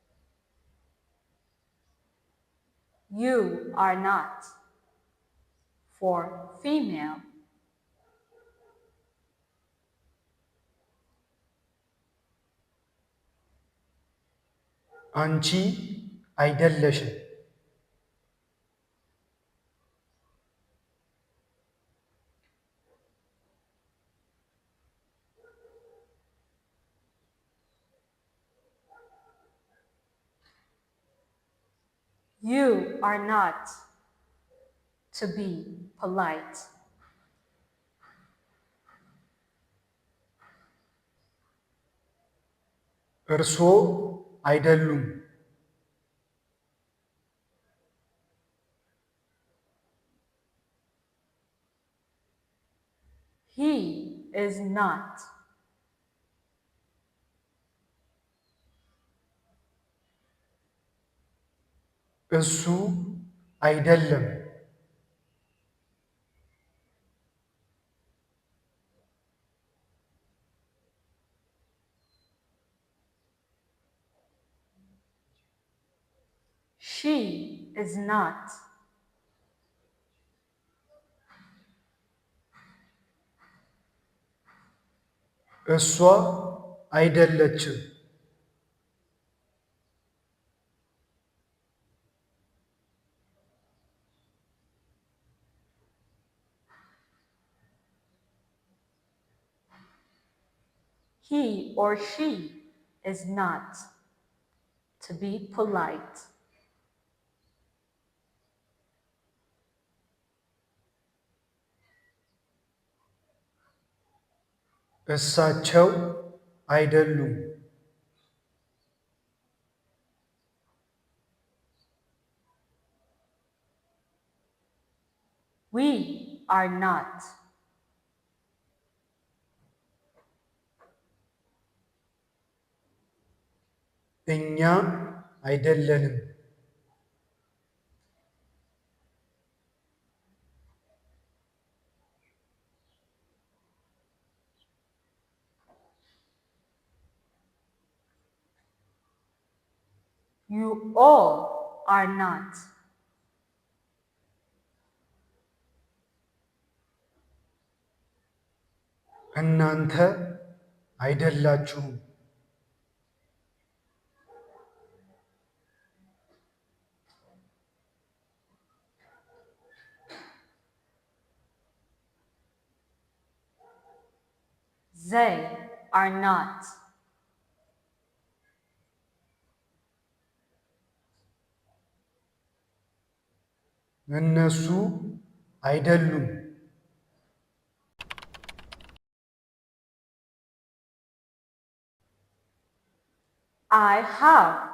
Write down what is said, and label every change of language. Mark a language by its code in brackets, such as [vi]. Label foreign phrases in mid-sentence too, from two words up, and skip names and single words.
[en] You are not. for female. [am] አንቺ አይደለሽም። [en] You are not, to be polite. [am] እርስዎ አይደሉም። [en] He is not. [am] እሱ አይደለም። [en] She is not. [am] እሷ አይደለችም። [en] He or she is not, to be polite. [am] እሳቸው አይደሉም። [en] We are not. [am] እኛ አይደለንም። [en] You all are not. [am] እናንተ አይደላችሁም። [en] They are not. [am] እነሱ አይደሉም። [en] I have.